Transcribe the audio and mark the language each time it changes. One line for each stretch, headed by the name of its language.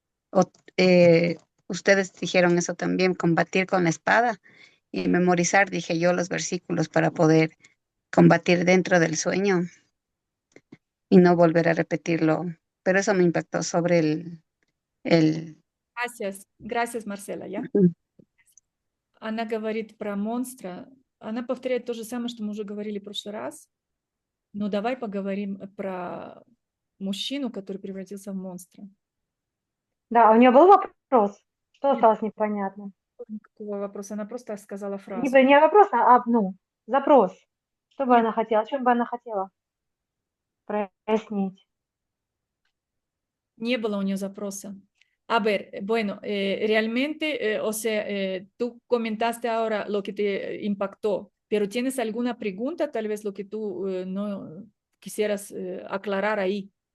Spanish: O, ustedes dijeron eso también, combatir con la espada y memorizar, dije yo, los versículos para poder combatir dentro del sueño y no volver a repetirlo. Pero eso me impactó sobre el... Gracias, Marcela, ¿ya?
Russian: Она говорит про монстра. Она повторяет то же самое, что мы уже говорили в прошлый раз. Но давай поговорим про мужчину, который превратился в монстра. Да, у нее был вопрос? Что осталось непонятно? Никакого вопроса, она просто сказала фразу. Не вопрос, ну, запрос. Что бы Нет. она хотела? О чем бы она хотела прояснить? Не было у нее запроса.
Spanish: A ver, bueno, realmente, o sea, tú comentaste ahora lo que te impactó, pero ¿tienes alguna pregunta, tal vez lo que tú no quisieras aclarar ahí?